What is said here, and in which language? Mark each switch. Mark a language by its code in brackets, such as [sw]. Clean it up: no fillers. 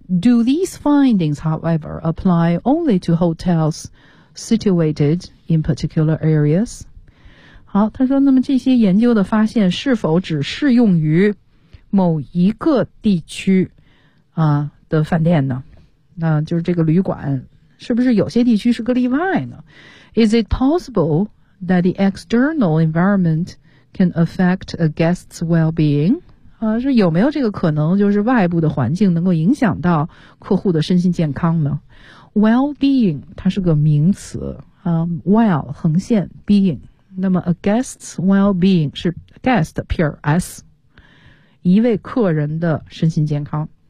[en] Do these findings, however, apply only to hotels situated in particular areas? [zh] 好，他说，那么这些研究的发现是否只适用于某一个地区啊的饭店呢？那就是这个旅馆，是不是有些地区是个例外呢？ [en] Is it possible that the external environment can affect a guest's well-being? [zh] 啊，是有没有这个可能，就是外部的环境能够影响到客户的身心健康呢？ Well-being 它是个名词啊， well 横线 being， 那么 [en] a guest's well-being [zh] 是 guest pure s， 一位客人的身心健康。